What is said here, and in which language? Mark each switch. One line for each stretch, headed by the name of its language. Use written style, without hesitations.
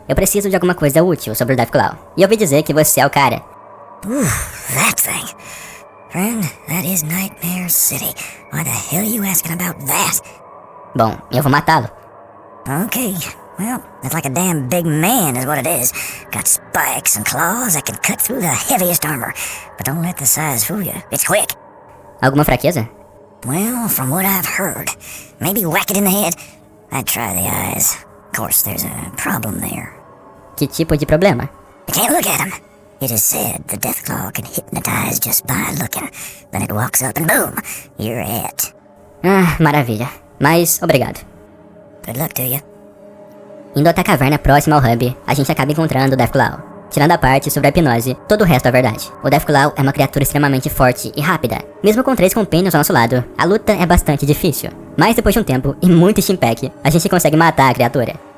Portuguese: Eu preciso de alguma coisa útil sobre o Deathclaw. E ouvi dizer que você é o cara.
English: That thing. Friend, that is Nightmare City. Why the hell are you asking about that?
Portuguese: Bom, eu vou matá-lo.
English: Okay, well, it's like a damn big man is what it is. Got spikes and claws that can cut through the heaviest armor. But don't let the size fool you. It's quick.
Portuguese: Alguma fraqueza?
English: Well, from what I've heard, maybe whack it in the head. I'd try the eyes. Of course, there's a problem there.
Portuguese: Que tipo de problema?
English: You can't look at him. It is said the Deathclaw can hypnotize just by looking. Then it walks up and boom, you're it.
Portuguese: Ah, maravilha. Mas, obrigado.
English: Good luck to you.
Portuguese: Indo até a caverna próxima ao Hub, a gente acaba encontrando o Deathclaw. Tirando a parte sobre a hipnose, todo o resto é verdade. O Deathclaw é uma criatura extremamente forte e rápida. Mesmo com 3 companions ao nosso lado, a luta é bastante difícil. Mas depois de um tempo e muito steampack, a gente consegue matar a criatura.